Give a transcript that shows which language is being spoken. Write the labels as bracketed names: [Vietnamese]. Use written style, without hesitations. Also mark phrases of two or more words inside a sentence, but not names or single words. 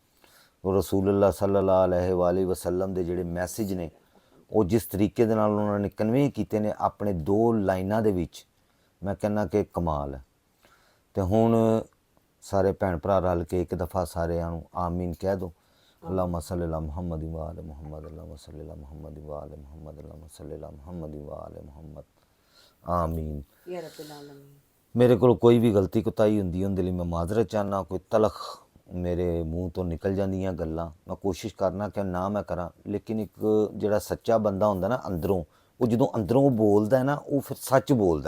[Punjabi] ਉਹ ਰਸੂਲੁल्लाह [Arabic] صلى الله عليه وسلم [Punjabi] ਦੇ ਜਿਹੜੇ ਮੈਸੇਜ ਨੇ ਉਹ ਜਿਸ ਤਰੀਕੇ ਦੇ ਨਾਲ ਉਹਨਾਂ ਨੇ ਕਨਵੇ ਕੀਤੇ ਨੇ ਆਪਣੇ 2 ਲਾਈਨਾਂ ਦੇ ਵਿੱਚ, ਮੈਂ ਕਹਿੰਦਾ ਕਿ ਕਮਾਲ ਹੈ। ਤੇ ਹੁਣ ਸਾਰੇ ਭੈਣ ਭਰਾ ਰਲ ਕੇ ਇੱਕ ਦਫਾ ਸਾਰਿਆਂ ਨੂੰ ਆਮੀਨ ਕਹਿ ਦਿਓ। [Arabic] اللهم صل على محمد و آل محمد، اللهم صل على محمد و آل محمد، اللهم صل على محمد و آل محمد. آمين. يا رب العالمين. [Punjabi] ਮੇਰੇ ਕੋਲ ਕੋਈ ਵੀ ਗਲਤੀ ਕੁਤਾਈ ਹੁੰਦੀ ਉਹਦੇ ਲਈ ਮੈਂ ਮਾਜ਼ਰਤ ਚਾਹੁੰਦਾ। ਕੋਈ ਤਲਖ ਮੇਰੇ ਮੂੰਹ ਤੋਂ ਨਿਕਲ ਜਾਂਦੀਆਂ ਗੱਲਾਂ, ਮੈਂ ਕੋਸ਼ਿਸ਼ ਕਰਨਾ ਕਿ ਨਾ ਮੈਂ ਕਰਾਂ, ਲੇਕਿਨ ਇੱਕ ਜਿਹੜਾ ਸੱਚਾ ਬੰਦਾ ਹੁੰਦਾ ਨਾ ਅੰਦਰੋਂ, ਉਹ ਜਦੋਂ ਅੰਦਰੋਂ ਉਹ ਬੋਲਦਾ ਹੈ ਨਾ, ਉਹ ਫਿਰ ਸੱਚ ਬੋਲਦਾ।